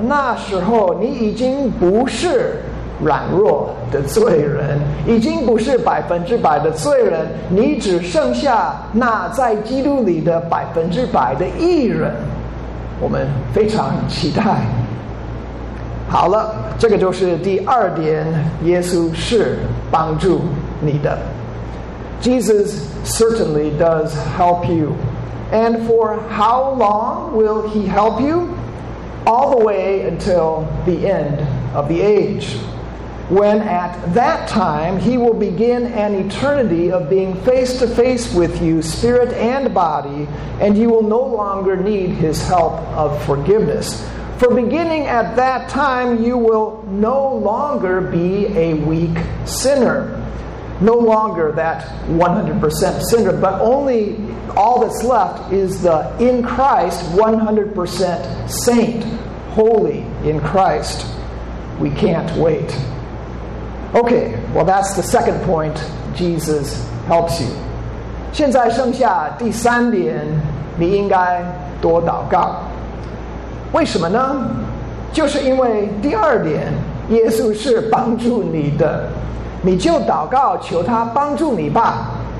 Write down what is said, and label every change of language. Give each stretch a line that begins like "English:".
Chinese: 一直到世界的末了，到了那时候，因为到了那时候，就是他使你身体灵魂开始永远与他面对面在一起的时候，在那时候你再就是不需要他赦罪的帮助，到了那时候你已经不是 软弱的罪人，已经不是百分之百的罪人，你只剩下那在基督里的百分之百的义人。我们非常期待。好了，这个就是第二点，耶稣是帮助你的。
English: Jesus certainly does help you. And for how long will he help you? All the way until the end of the age, when at that time he will begin an eternity of being face to face with you, spirit and body, and you will no longer need his help of forgiveness. For beginning at that time, you will no longer be a weak sinner. No longer that 100% sinner, but only all that's left is the in Christ 100% saint, holy in Christ. We can't wait. Okay, well, that's the second point. Jesus helps you.
Chinese: 现在剩下第三点，你应该多祷告。为什么呢？就是因为第二点，耶稣是帮助你的，你就祷告求他帮助你吧。